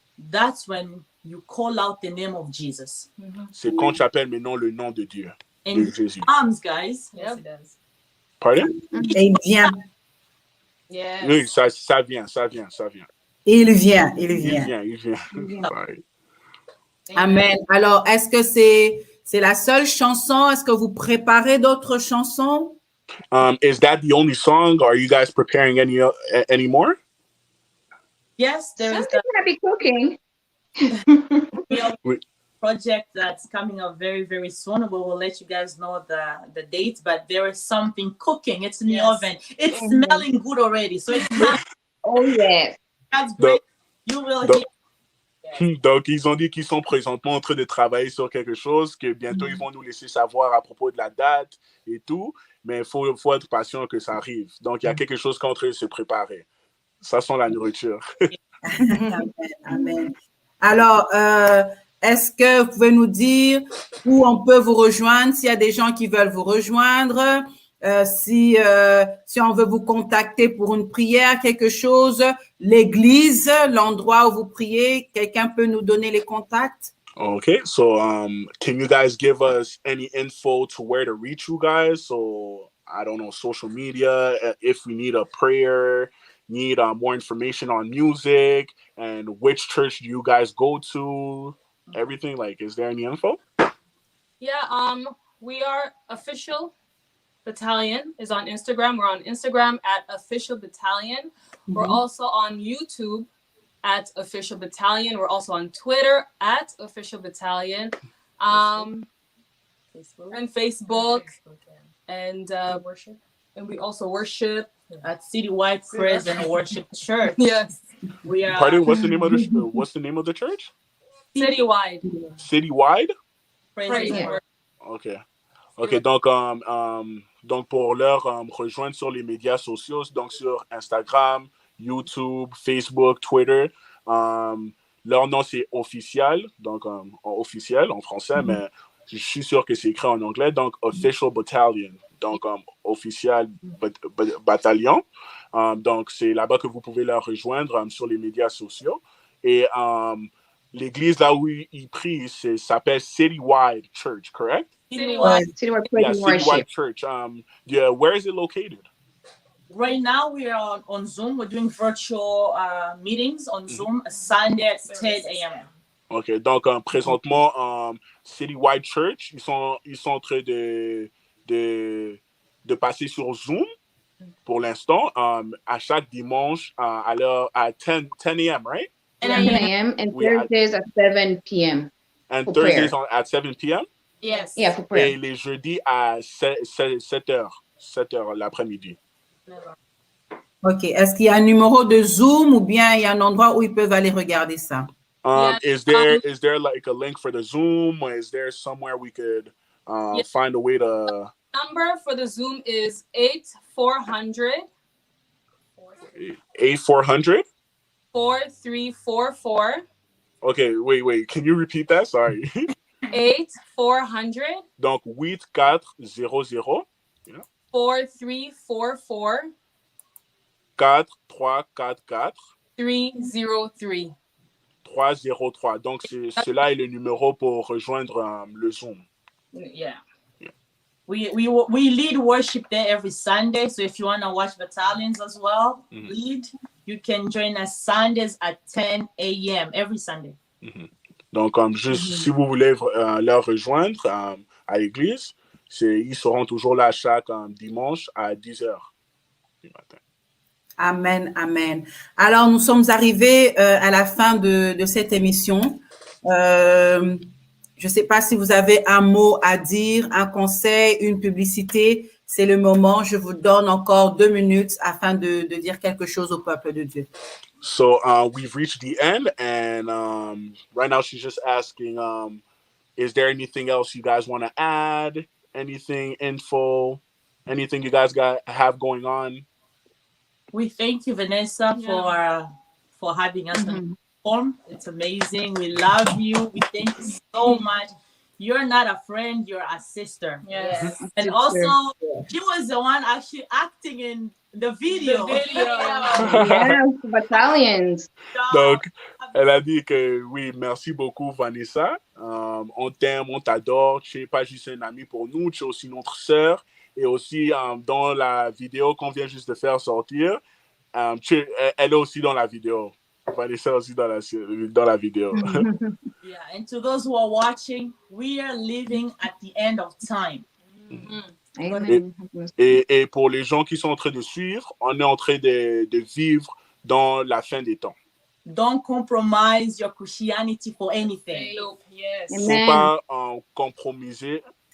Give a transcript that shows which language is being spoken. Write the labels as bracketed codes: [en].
[en] That's when you call out the name of Jesus. [fr] C'est quand tu appelles maintenant le nom de Dieu, [en] And [fr] de Jésus. [en] Arms, guys. Yes, it does. Pardon? [fr] Et il vient. [en] Yes. [fr] Oui, ça vient. Il vient. Il vient. [en] Sorry. [fr] Amen. Alors, est-ce que c'est la seule chanson? Est-ce que vous préparez d'autres chansons? [en] Is that the only song? Are you guys preparing any more? Yes, there is Something gonna be cooking. [fr] Oui. [en] project that's coming up very, very soon. We will let you guys know the date, but there is something cooking. It's in the oven. It's smelling good already. So it's not, Oh yes. that's great. You will hear. [fr] Donc, ils ont dit qu'ils sont présentement en train de travailler sur quelque chose, que bientôt, ils vont nous laisser savoir à propos de la date et tout, mais il faut être patient que ça arrive. Donc, il y a quelque chose qui est en train de se préparer. Ça sent la nourriture. Amen, amen. Alors, est-ce que vous pouvez nous dire où on peut vous rejoindre, s'il y a des gens qui veulent vous rejoindre, si on veut vous contacter pour une prière, quelque chose, l'église, l'endroit où vous priez, quelqu'un peut nous donner les contacts? [en] Okay, so can you guys give us any info to where to reach you guys? So, I don't know, social media, if we need a prayer, need more information on music, and which church do you guys go to? Everything, like, is there any info? Yeah, we are Official Battalion is on Instagram. We're on Instagram at Official Battalion. We're also on YouTube at Official Battalion. We're also on Twitter at Official Battalion. And Facebook. And worship. And we also worship At Citywide Praise and Worship Church. Yes. We are. Pardon, what's the name of the church? Citywide. Citywide? Praise and Worship. [fr] OK, donc pour leur rejoindre sur les médias sociaux, donc sur Instagram, YouTube, Facebook, Twitter, leur nom c'est Official, donc officiel en français, mais je suis sûr que c'est écrit en anglais, donc Official Battalion, donc official bataillon. Donc c'est là-bas que vous pouvez leur rejoindre sur les médias sociaux. Et l'église là où ils prient s'appelle Citywide Church, correct? [en] Citywide Praise and Worship. Citywide Church. Where is it located? Right now we are on Zoom. We're doing virtual meetings on Zoom Sunday at 10 a.m. [fr] OK, donc présentement, Citywide Church, ils sont en train de passer sur Zoom pour l'instant, à chaque dimanche à 10 a.m., [en] right? 10 a.m. and Thursdays at 7 p.m. And Thursdays at 7 p.m.? Yes. Yeah, for prayer. [fr] Et les jeudis à 7 heures l'après-midi. OK. Est-ce qu'il y a un numéro de Zoom ou bien il y a un endroit où ils peuvent aller regarder ça? [en] Is there like a link for the Zoom, or is there somewhere we could find a way to... Number for the Zoom is 8400 8400? 4344. Okay, wait. Can you repeat that? Sorry. 8400. [fr] Donc 8400. [en] Yeah. 4344. 4344. 303. 303. [fr] Donc cela est le numéro pour rejoindre le Zoom. [en] Yeah. We lead worship there every Sunday. So if you want to watch battalions as well, lead, you can join us Sundays at 10 a.m. every Sunday. [fr] Donc, si vous voulez leur rejoindre à l'église, ils seront toujours là chaque dimanche à 10h du matin. Amen, amen. Alors, nous sommes arrivés à la fin de cette émission. Je ne sais pas si vous avez un mot à dire, un conseil, une publicité. C'est le moment. Je vous donne encore 2 minutes afin de dire quelque chose au peuple de Dieu. [en] So we've reached the end, and right now she's just asking, is there anything else you guys want to add? Anything, info, anything you guys have going on? We thank you, Vanessa, for having us on the platform. It's amazing. We love you. We thank you so much. you're not a friend, you're a sister. Yes. And also, she was the one actually acting in the video. Yes, battalions. [fr] Donc, elle a dit que oui, merci beaucoup, Vanessa. On t'aime, on t'adore. Tu n'es pas juste un ami pour nous, tu es aussi notre sœur. Et aussi, dans la vidéo qu'on vient juste de faire sortir, elle est aussi dans la vidéo. Vanessa aussi dans la vidéo. [en] Yeah, and to those who are watching, we are living at the end of time. Amen. [fr] Et pour les gens qui sont en train de suivre, on est en train de vivre dans la fin des temps. [en] Don't compromise your Christianity for anything. Yes. [fr] Il ne faut pas compromettre.